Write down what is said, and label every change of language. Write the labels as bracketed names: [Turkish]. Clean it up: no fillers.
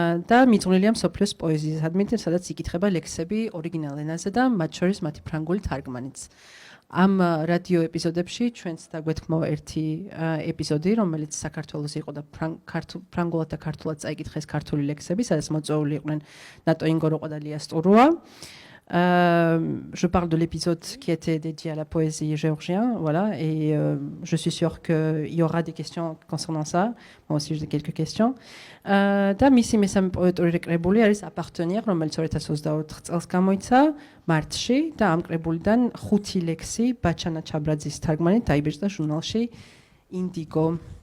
[Georgian] და მიძღვნილია მსოფლიოს პოეზიისადმი, სადაც იკითხება ლექსები ორიგინალ ენაზე და მათ შორის მათი ფრანგული თარგმანიც. ამ რადიო ეპიზოდებში ჩვენც დაგვეთქმო ერთი ეპიზოდი, რომელიც საქართველოს იყო და ფრანგულად და ქართულად წაიკითხეს ქართული ლექსები, სადაც მოწვეული იყვნენ ნატო ინგოროყვა და ლია სტურუა. [French] Je parle de l'épisode qui était dédié à la poésie géorgienne, voilà, et je suis sûre qu'il y aura des questions concernant ça. Moi aussi, j'ai quelques questions. [Georgian] და მისი მესამე პოეტური კრებული არის აპარტენიერ, რომელიც 2024 წელს გამოიცა მარტში და ამ კრებულიდან 5 ლექსი ბაჩანა ჩაბრაძის თარგმანით დაიბეჭდა ჟურნალში Indigo.